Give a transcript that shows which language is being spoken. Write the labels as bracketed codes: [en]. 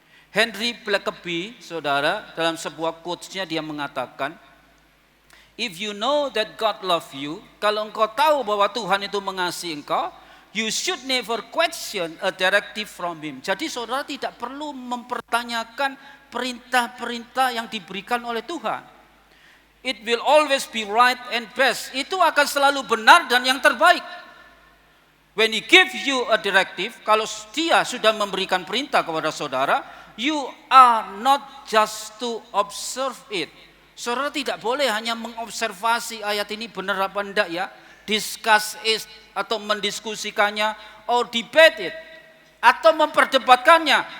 [en] Henry Blackaby, [id] saudara, dalam sebuah quotes-nya dia mengatakan, [en] if you know that God love you, [id] kalau engkau tahu bahwa Tuhan itu mengasihi engkau, [en] you should never question a directive from Him. [id] Jadi saudara tidak perlu mempertanyakan perintah-perintah yang diberikan oleh Tuhan. [en] It will always be right and best. [id] Itu akan selalu benar dan yang terbaik. [en] When He gives you a directive, [id] kalau Dia sudah memberikan perintah kepada saudara, [en] you are not just to observe it. [id] Saudara tidak boleh hanya mengobservasi ayat ini benar apa enggak ya, [en] discuss it [id] atau mendiskusikannya, [en] or debate it [id] atau memperdebatkannya.